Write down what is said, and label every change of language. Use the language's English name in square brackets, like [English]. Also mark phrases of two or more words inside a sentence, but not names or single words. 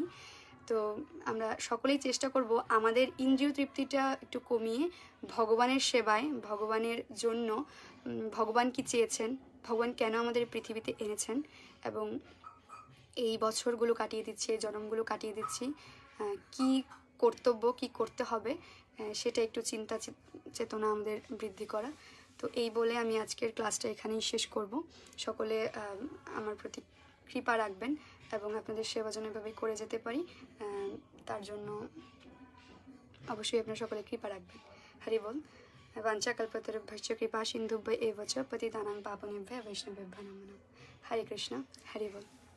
[Bangla] তো আমরা সকলেই চেষ্টা করব আমাদের ইন্দ্রিয় তৃপ্তিটা একটু কমিয়ে ভগবানের সেবায়, ভগবানের জন্য, ভগবান কি চেয়েছেন, ভগবান কেন আমাদের পৃথিবীতে এনেছেন এবং এই বছরগুলো কাটিয়ে দিচ্ছি, এই জন্মগুলো কাটিয়ে দিচ্ছি, কি কর্তব্য, কি করতে হবে সেটা একটু চিন্তা চেতনা আমাদের বৃদ্ধি করা। তো এই বলে আমি আজকের ক্লাসটা এখানেই শেষ করব। সকলে আমার প্রতি কৃপা রাখবেন এবং আপনাদের সেবা যেন এভাবে করে যেতে পারি তার জন্য অবশ্যই আপনারা সকলে কৃপা রাখবেন। হরি বল। [Sanskrit] বাঞ্ছা কল্পতরুভ্যশ্চ কৃপা সিন্ধুভ্য এব চ পতিতানাং পাবনেভ্যো বৈষ্ণবেভ্যো নমো নমঃ। [Bangla] হরে কৃষ্ণ, হরি বল।